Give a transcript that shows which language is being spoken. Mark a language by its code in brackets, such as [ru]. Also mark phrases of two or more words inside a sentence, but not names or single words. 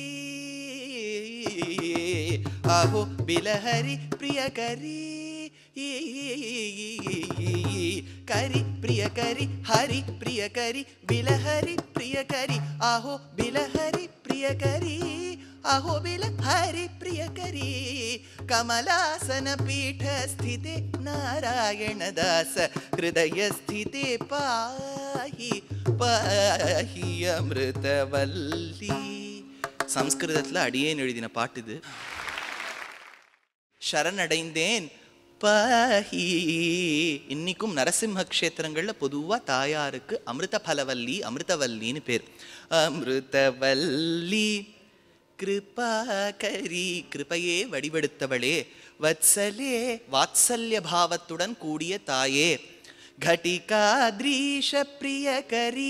[sa] आहो बिलहरि प्रियकरी करी प्रियकरी हरि प्रियकरी बिलहरि प्रियकरी आहो बिलहरि प्रियकरी अहोबिल हरि प्रियकरी कमलासन पीठ स्थिते नारायण दास हृदय स्थिते पाहि पाहि अमृतवल्ली. [ta] சம்ஸ்கிருதத்தில் அடியேன் எழுதின பாட்டு இது. சரணடைந்தேன் பாஹி. இன்னைக்கும் நரசிம்ம க்ஷேத்திரங்கள்ல பொதுவா தாயாருக்கு அமிர்த பலவல்லி அமிர்தவல்லின்னு பேர். அமிர்தவல்லி கிருபாகரி, கிருபையே வடிவெடுத்தவளே, வத்சலே வாத்சல்ய பாவத்துடன் கூடிய தாயே, [sa] घटिकाद्रीश प्रियकरी.